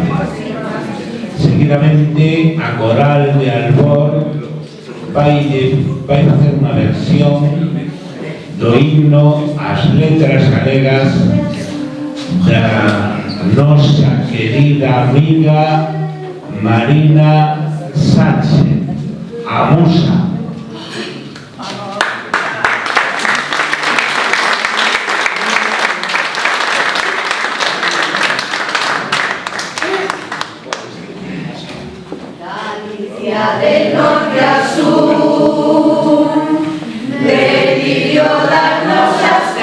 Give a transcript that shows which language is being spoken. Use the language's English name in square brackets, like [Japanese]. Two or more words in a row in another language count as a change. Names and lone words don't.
[Galician] Seguidamente, a Coral de Albor vai facer unha versión do himno ás letras galegas da nosa querida amiga Marina Sánchez, a musa. [Spanish] Del norte al sur, decidió darnos las